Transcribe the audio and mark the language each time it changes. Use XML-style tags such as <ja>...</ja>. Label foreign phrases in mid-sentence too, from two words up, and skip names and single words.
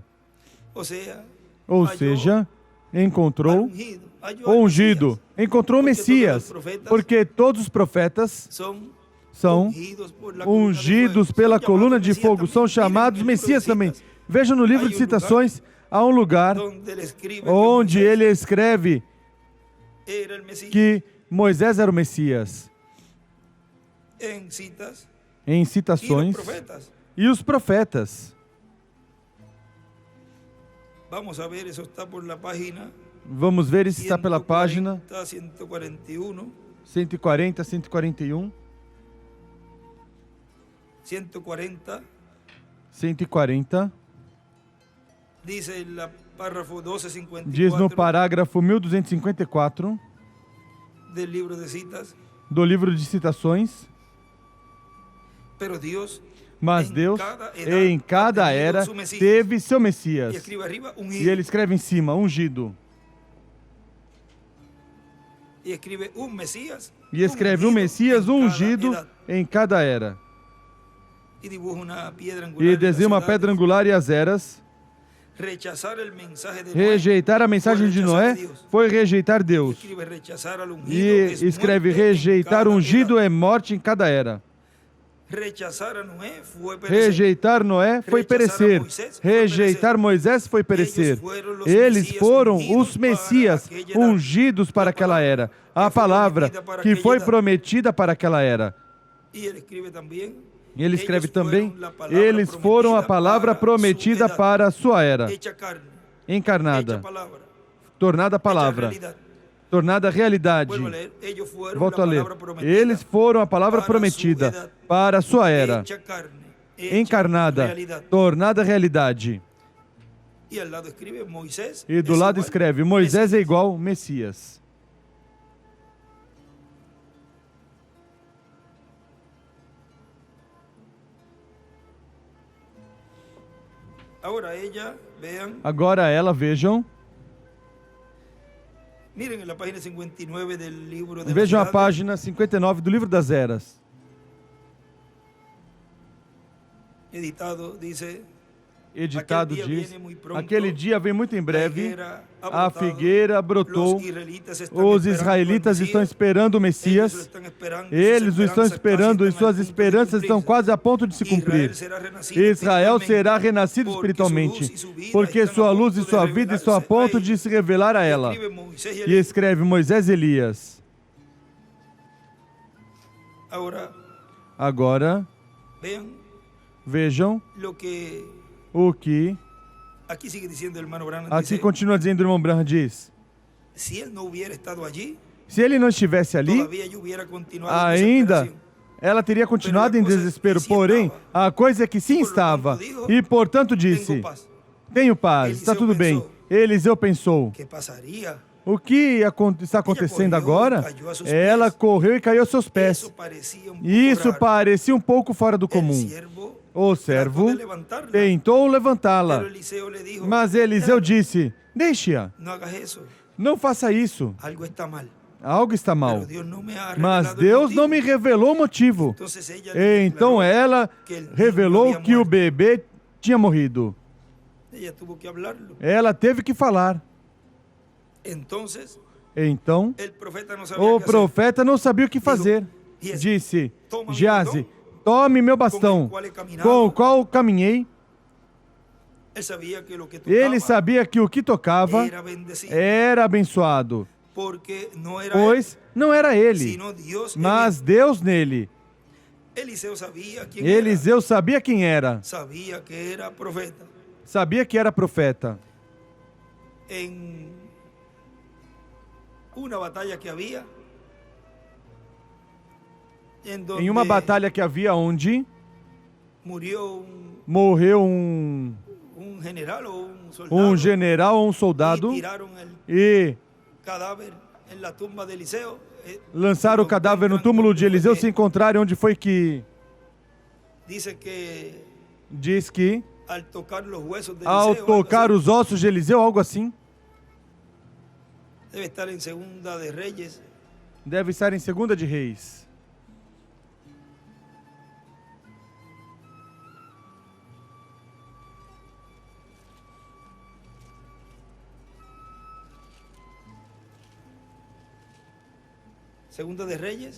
<pt>Ou seja, encontrou o ungido, encontrou o Messias, porque todos os profetas são ungidos pela coluna de fogo, são chamados Messias também. Veja no livro de citações, há um lugar onde ele escreve</pt> <es>era el Mesías.</es> <pt>que Moisés era o Messias.</pt> <es>En citas,</es> <pt>Em</pt> <es>y los citações, profetas.</es> <pt>e os profetas.</pt> <es>Vamos a ver, eso está por la página</es> <pt>Vamos ver, isso está pela página 141, 140, 141, 140, 140.</pt> <es>dice el párrafo 1254</es> <pt>Diz no parágrafo 1254</pt> <es>del libro de citas,</es> <pt>do livro de citações.</pt> <es>pero Dios</es> <pt>Mas em Deus,</pt> <es>cada edad</es> <pt>em cada</pt> <es>ha tenido</es> <pt>era,</pt> <es>su Mesías.</es> <pt>teve seu</pt> <es>Y</es> <pt>Messias.</pt> <es>escribe arriba</es> <pt>E ungido. ele escreve em cima, ungido.</pt> <es>Y escribe un Mesías.</es> <pt>E escreve um Messias</pt> <es>en cada ungido edad.</es> <pt>em cada era.</pt> <es>Y dibuja una piedra angular.</es> <pt>E</pt> <es>en las</es> <pt>desenha uma</pt> <es>edades.</es> <pt>pedra angular e as eras.</pt> <es>Rechazar el mensaje de Noé.</es> <pt>Rejeitar a mensagem de Noé foi rejeitar</pt> <es>Y</es> <pt>Deus.</pt> <es>escribe rechazar al ungido,</es> <pt>E</pt> <es>es</es> <pt>escreve</pt> <es>muerte en</es> <pt>rejeitar</pt> <es>cada ungido edad.</es> <pt>é morte em cada era.</pt> <es>Rechazar a Noé fue perecer.</es> <pt>Rejeitar Noé foi perecer. Rejeitar Moisés foi perecer. Eles foram os Messias ungidos para aquela era. A palavra que foi prometida para aquela era.</pt> <es>Y él escribe también.</es> <pt>E ele escreve</pt> <es>ellos</es> <pt>também,</pt> <es>fueron la palabra</es> <pt>eles foram a</pt> <es>prometida</es> <pt>palavra para prometida</pt> <es>su edad,</es> <pt>para a sua era,</pt> <es>hecha carne,</es> <pt>encarnada,</pt> <es>hecha palabra,</es> <pt>tornada</pt> <es>hecha</es> <pt>palavra,</pt> <es>realidad.</es> <pt>tornada realidade.</pt> <es>Vuelvo a leer, ellos fueron</es> <pt>Volto</pt> <es>la</es> <pt>a ler.</pt> <es>palabra prometida</es> <pt>Eles foram a palavra para prometida</pt> <es>su edad,</es> <pt>para a sua era,</pt> <es>hecha carne, hecha</es> <pt>encarnada,</pt> <es>realidad.</es> <pt>tornada realidade.</pt> <es>Y al lado escribe Moisés.</es> <pt>E do</pt> <es>es</es> <pt>lado</pt> <es>igual</es> <pt>escreve, Moisés é</pt> <es>Mesías.</es> <pt>igual Messias.</pt> <es>Ahora ella, vean,</es> <pt>Agora ela, vejam,</pt> <es>miren en la página 59 del libro de</es> <pt>vejam a</pt> <es>las edades,</es> <pt>página 59 do livro das eras.</pt> <es>editado, dice,</es> <pt>Editado</pt> <es>aquel día</es> <pt>diz,</pt> <es>viene muy pronto,</es> <pt>aquele dia vem muito em</pt> <es>la</es> <pt>breve,</pt> <es>higuera ha</es> <pt>a</pt> <es>brotado,</es> <pt>figueira brotou,</pt> <es>los israelitas están</es> <pt>os</pt> <es>esperando</es> <pt>israelitas</pt> <es>al</es> <pt>estão</pt> <es>Mesías,</es> <pt>esperando o</pt> <es>ellos lo</es> <pt>Messias, estão esperando, eles o</pt> <es>sus</es> <pt>estão esperanças esperando</pt> <es>casi</es> <pt>e estão suas</pt> <es>al punto de</es> <pt>esperanças estão</pt> <es>cumplirse.</es> <pt>quase a ponto de se cumprir. Israel será renascido espiritualmente, porque sua luz e sua vida estão a ponto de se revelar a ela. E escreve Moisés e Elias. Agora, vejam</pt> <es>lo que</es> <pt>o que aqui sigue dizendo o irmão Branham, aqui</pt> <es>dice,</es> <pt>continua dizendo o irmão Branham diz. se ele não</pt> <es>hubiera estado allí,</es> <pt>Se ele não estivesse ali,</pt> <es>todavía yo hubiera continuado en</es> <pt>ainda</pt> <es>desesperación.</es> <pt>ela teria continuado em desespero. Porém, a coisa é que sim estava. E, portanto, disse,</pt> <es>Tengo paz.</es> <pt>tenho paz, está tudo bem. Eliseu pensou,</pt> <es>¿Qué pasaría?</es> <pt>o que está acontecendo agora? Ela correu e caiu aos seus pés.</pt> <es>Eso parecía un poco</es> <pt>Isso</pt> <es>raro.</es> <pt>parecia um pouco fora do</pt> <es>El</es> <pt>comum.</pt> <es>siervo</es> <pt>O servo</pt> <es>trató de levantarla,</es> <pt>tentou levantá-la,</pt> <es>pero Eliseo le dijo,</es> <pt>mas Eliseu disse, deixe-a,</pt> <es>no hagas eso,</es> <pt>não faça isso.</pt> <es>algo está mal.</es> <pt>Algo está</pt> <es>Pero</es> <pt>mal.</pt> <es>Dios no me ha</es> <pt>Mas</pt> <es>revelado el</es> <pt>Deus</pt> <es>motivo.</es> <pt>não me revelou o motivo.</pt> <es>Entonces ella le</es> <pt>Então</pt> <es>declaró</es> <pt>ela</pt> <es>que el niño</es> <pt>revelou</pt> <es>había</es> <pt>que o</pt> <es>muerto.</es> <pt>bebê tinha morrido.</pt> <es>Ella tuvo que hablarlo.</es> <pt>Ela teve que falar.</pt> <es>Entonces</es> <pt>Então,</pt> <es>el profeta no sabía</es> <pt>o</pt> <es>qué hacer.</es> <pt>profeta não sabia o que fazer. Disse, Geazi, tome meu bastão, com o qual caminhei.</pt> <es>Él sabía que lo que tocaba</es> <pt>Ele sabia que o que tocava</pt> <es>era bendecido,</es> <pt>era abençoado,</pt> <es>porque no era</es> <pt>pois não era</pt> <es>él,</es> <pt>ele,</pt> <es>sino Dios en</es> <pt>mas Deus nele.</pt> <es>él. Eliseo sabía quién</es> <pt>Eliseu sabia quem era,</pt> <es>era, sabía que era profeta.</es> <pt>sabia que era profeta.</pt> <es>En una batalla que había, en donde</es> <pt>Em uma batalha que havia onde</pt> <es>murió</es> <pt>morreu um</pt> <es>general o un soldado,</es> <pt>general ou um</pt> <es>y</es> <pt>soldado</pt> <es>tiraron el</es> <pt>e</pt> <es>cadáver en la tumba de Eliseo.</es> <pt>lançaram o cadáver no túmulo de Eliseu, se encontraram onde foi que</pt> <es>Dice que</es> <pt>diz que</pt> <es>al tocar los huesos de</es> <pt>ao</pt> <es>Eliseo, algo</es> <pt>tocar</pt> <es>así,</es> <pt>os ossos de Eliseu, algo assim,</pt> <es>debe estar en Segunda de Reyes,</es> <pt>deve estar em 2 de Reis.</pt> <es>Segunda de Reyes</es>